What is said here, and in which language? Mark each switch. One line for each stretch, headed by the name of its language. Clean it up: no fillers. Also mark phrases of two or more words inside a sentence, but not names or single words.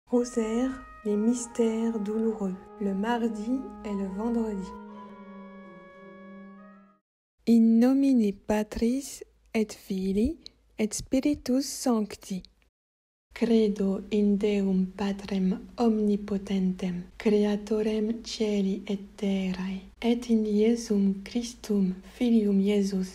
French: Rosaire, les mystères douloureux, le mardi et le vendredi.
Latin: In nomine Patris et Filii et Spiritus Sancti. Credo in Deum Patrem omnipotentem, Creatorem Caeli et terrae, et in Iesum Christum Filium Iesus